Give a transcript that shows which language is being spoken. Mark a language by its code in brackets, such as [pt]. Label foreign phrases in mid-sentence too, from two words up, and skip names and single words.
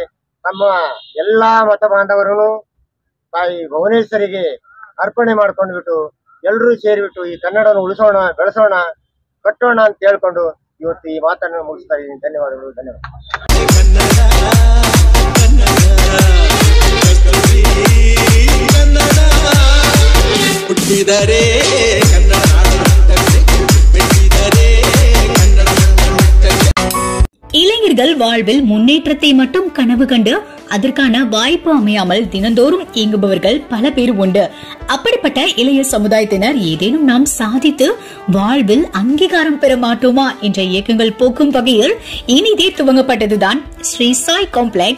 [kn] ನಮ್ಮ ಎಲ್ಲ ಮತ ಬಾಂಧವರನ್ನು ತಾಯಿ ಭುವನೇಶ್ವರಿಗೆ ಅರ್ಪಣೆ ಮಾಡ್ಕೊಂಡ್ಬಿಟ್ಟು ಎಲ್ಲರೂ ಸೇರಿಬಿಟ್ಟು ಈ ಕನ್ನಡವನ್ನು ಉಳಿಸೋಣ, ಬೆಳೆಸೋಣ, ಕಟ್ಟೋಣ ಅಂತ ಹೇಳ್ಕೊಂಡು ಇವತ್ತು ಈ ಮಾತನ್ನು ಮುಗಿಸ್ತಾ ಇದ್ದೀನಿ. ಧನ್ಯವಾದಗಳು. ಹುಟ್ಟಿದರೆ [ta] இளைஞர்கள் வாழ்வில் முன்னேற்றத்தை மட்டும் கனவு கண்டு அதற்கான வாய்ப்பு அமையாமல் தினந்தோறும் இயங்குபவர்கள் பல பேர் உண்டு. அப்படிப்பட்ட இளைய சமுதாயத்தினர் ஏதேனும் நாம் சாதித்து வாழ்வில் அங்கீகாரம் பெற மாட்டோமா என்ற இயக்கங்கள் போக்கும் வகையில் இனிதே துவங்கப்பட்டதுதான் ஸ்ரீ சாய் காம்ப்ளெக்ஸ்.